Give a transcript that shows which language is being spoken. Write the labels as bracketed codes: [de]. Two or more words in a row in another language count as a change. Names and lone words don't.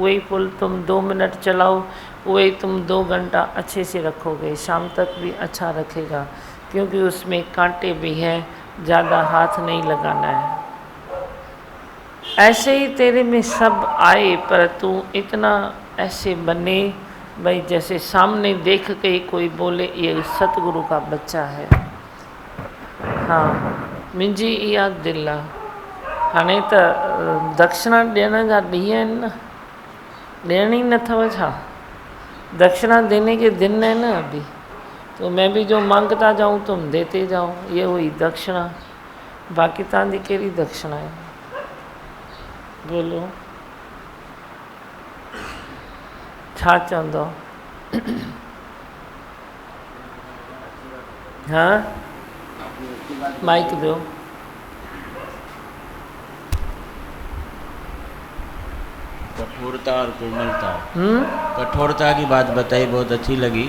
[hi] वही फूल तुम 2 मिनट चलाओ, वही तुम 2 घंटा अच्छे से रखोगे, शाम तक भी अच्छा रखेगा, क्योंकि उसमें कांटे भी हैं, ज़्यादा हाथ नहीं लगाना है। ऐसे ही तेरे में सब आए, पर तू इतना ऐसे बने भाई जैसे सामने देख के कोई बोले ये सतगुरु का बच्चा है। हाँ, [sd] मुंहिंजी इहा दिल आहे। हाणे त दक्षिणा ॾियण जा ॾींहं आहिनि न, ॾियणी न अथव छा? [hi] दक्षिणा देने के दिन है ना अभी, तो मैं भी जो मांगता जाऊँ तुम देते जाओ, ये हुई दक्षिणा। [sd] बाक़ी तव्हांजी कहिड़ी दक्षिणा है? बोलो छा चवंदो? [hi] हाँ, माइक दो। कठोरता और कोमलता, कठोरता की बात बताई, बहुत अच्छी लगी।